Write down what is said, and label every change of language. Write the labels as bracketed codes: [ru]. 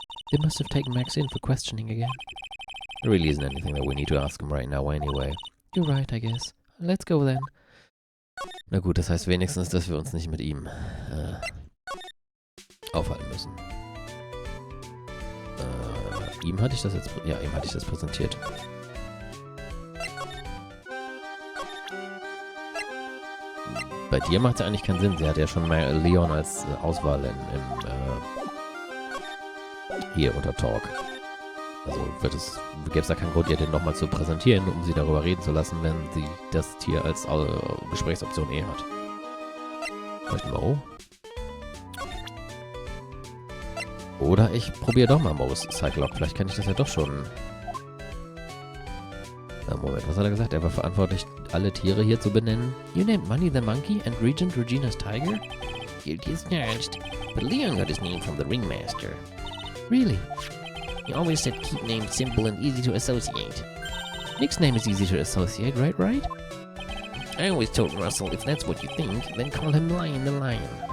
[en] They must have taken Max in for questioning again. There really isn't anything that we need to ask him right now anyway. You're right, I guess. Let's go then. [de] Na gut, das heißt wenigstens, dass wir uns nicht mit ihm aufhalten müssen. Ihm hatte ich das jetzt... Ja, ihm hatte ich das präsentiert. Bei dir macht es ja eigentlich keinen Sinn. Sie hat ja schon mal Leon als Auswahl hier unter Talk. Also gäbe es da keinen Grund, ihr den nochmal zu präsentieren, um sie darüber reden zu lassen, wenn sie das Tier als Gesprächsoption hat. Vielleicht Mo? Oder ich probiere doch mal Mo's Cyclop. Vielleicht kann ich das ja doch schon. Moment, was hat er gesagt? Er war verantwortlich, alle Tiere hier zu benennen. [en] You named Money the monkey and Regent Regina's tiger? Guilty as charged. But Leon got his name from the ringmaster. Really? He always said keep names simple and easy to associate. Nick's name is easy to associate, right? I always told Russell, if that's what you think, then call him Lion the Lion.